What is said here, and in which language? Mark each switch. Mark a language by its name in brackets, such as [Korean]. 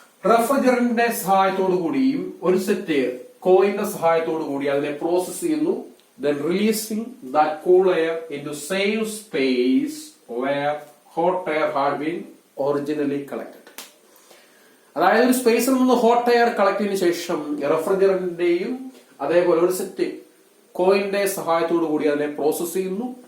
[Malayalam] റെഫ്രിജറന്റിന്റെ സഹായത്തോടു കൂടിയും ഒരു സെറ്റ് കോയിലിന്റെ സഹായത്തോടു കൂടി അതിനെ പ്രോസസ് ചെയ്യുന്നു. [English] Then releasing that cool air into same space where hot air had been originally collected. [Malayalam] അതായത് ഒരു സ്പേസിൽ നിന്ന് ഹോട്ട് എയർ കളക്ട് ചെയ്തതിനു ശേഷം റെഫ്രിജറന്റിന്റെയും അതേപോലെ ഒരു സെറ്റ് കോയിലിന്റെ സഹായത്തോടു കൂടി അതിനെ പ്രോസസ് ചെയ്യുന്നു.